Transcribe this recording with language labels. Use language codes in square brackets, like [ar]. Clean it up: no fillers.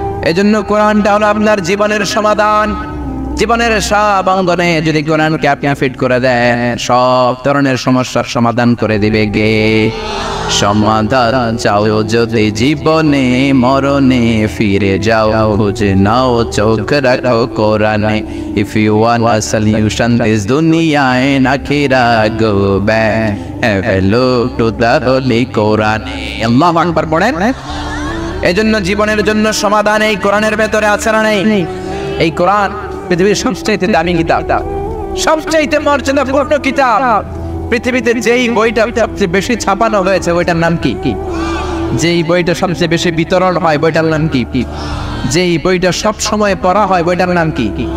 [bn] এজন্য কোরআনটা হলো আপনার জীবনের সমাধান। জীবনের সব অঙ্গনে যদি কোরআনকে আপনি ফিট করে দেন সব ধরনের সমস্যার সমাধান করে দিবে গে। সমাধান চাও যদি জীবনে মরণে ফিরে যাও, খুঁজে নাও চোখ রাখো কোরআনে। [en] If you want a solution this dunya and akhirah, go back have a look to the holy Quran. [bn] আল্লাহু আকবার পড়েন। এজন্য জীবনের জন্য সমাধান এই কোরআনের ভেতরে আছে না নেই? এই কোরআন পৃথিবীর সবচেয়ে দামি কিতাব, সবচেয়ে মর্যাদাপূর্ণ কিতাব। পৃথিবীতে যেই বইটা সবচেয়ে বেশি ছাপানো হয়েছে বইটার নাম কি? যেই বইটা সবচেয়ে বেশি বিতরণ হয় বইটার নাম কি? যেই বইটা সব সময় পড়া হয় বইটার নাম কি?